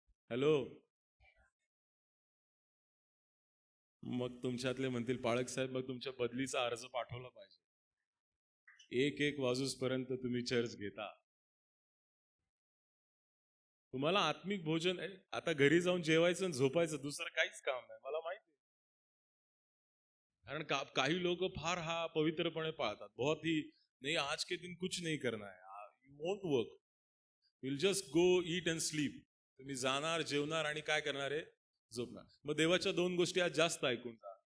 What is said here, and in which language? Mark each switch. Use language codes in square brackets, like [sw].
[mr] Hello, मग तुमच्यातले म्हणतील पाळक साहेब मग तुमच्या बदलीचा अर्ज पाठवला पाहिजे। 1 वाजूसपर्यंत तुम्ही चर्च घेता। तुम्हाला आत्मिक भोजन आता घरी जाऊन जेवायचं आणि झोपायचं, दुसरं काहीच काम नाही, मला माहिती आहे। कारण काही लोक फार हा पवित्रपणे पाळतात, [hi] बहुत ही नहीं आज के दिन कुछ नहीं करना है, [en] You won't work, you will just go eat and sleep. [mr] तुम्ही जाणार, जेवणार आणि काय करणार आहे? झोपणार। मग देवाच्या 2 गोष्टी आज जास्त ऐकून जा।